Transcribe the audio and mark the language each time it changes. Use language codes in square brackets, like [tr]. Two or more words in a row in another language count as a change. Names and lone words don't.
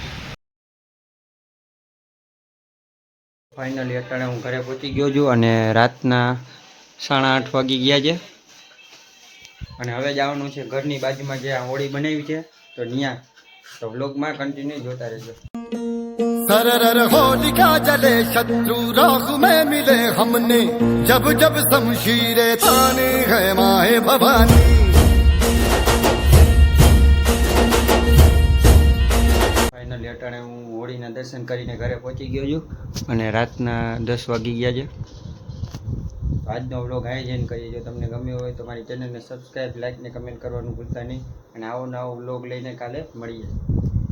[gu] ફાઇનલી અત્યારે હું ઘરે પહોંચી ગયો છું અને રાતના 8:30 વાગી ગયા છે અને હવે જવાનું છે ઘરની બાજુમાં જે આ હોળી બનાવી છે તો ત્યાં. તો વ્લોગમાં કન્ટિન્યુ જોતા રહેજો. [hi] सरर होलिका जले शत्रु राख में मिले हमने जब जब शमशीरे ताने है माहे भवानी. [gu] ફાઇનલી અત્યારે હું હોળીના દર્શન કરીને ઘરે પહોંચી ગયો છું અને રાતના 10 વાગી ગયા છે. તો આજનો વ્લોગ અહીં જઈને કરીએ. જો તમને ગમ્યો હોય તો મારી ચેનલને સબસ્ક્રાઈબ, લાઈક ને કમેન્ટ કરવાનું ભૂલતા નહીં અને આવો નવો વ્લોગ લઈને કાલે મળીએ.